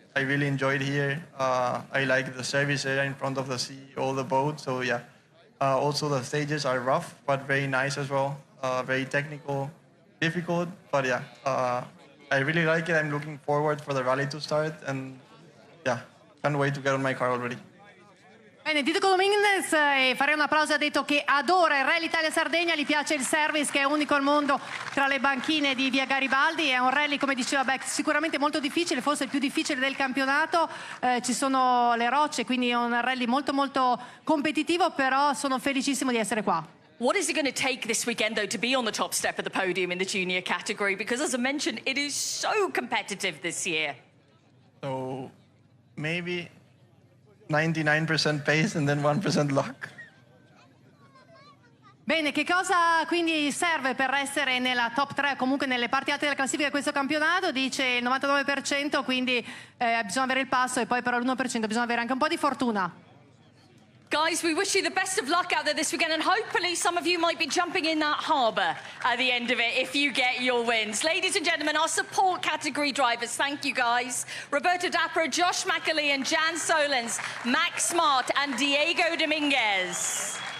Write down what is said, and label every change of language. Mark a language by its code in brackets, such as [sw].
[en] I really enjoyed here. I like the service area in front of the sea, all the boats. So yeah, also the stages are rough, but very nice as well. Very technical, difficult, but yeah, I really like it. I'm looking forward for the rally to start, and yeah, can't wait to get on my car already. [it] Bene, Diego Dominguez, farei un applauso, ha detto che adora il Rally Italia Sardegna, gli piace il service che è unico al mondo tra le banchine di Via Garibaldi, è un rally, come diceva Beck, sicuramente molto difficile, forse il più difficile del campionato, ci sono le rocce, quindi è un rally molto molto competitivo, però sono felicissimo di essere qua. [en] What is it going to take this weekend, though, to be on the top step of the podium in the junior category? Because, as I mentioned, it is so competitive this year. So maybe 99% pace and then 1% luck. [it] Bene, che cosa quindi serve per essere nella top 3, comunque nelle parti alte della classifica di questo campionato? Dice il 99%, quindi bisogna avere il passo e poi però l'1% bisogna avere anche un po' di fortuna. [en] Guys, we wish you the best of luck out there this weekend, and hopefully some of you might be jumping in that harbour at the end of it if you get your wins. Ladies and gentlemen, our support category drivers, thank you guys. Roberto Dapper, Josh McAlee and Jan Solens, Max Smart and Diego Dominguez.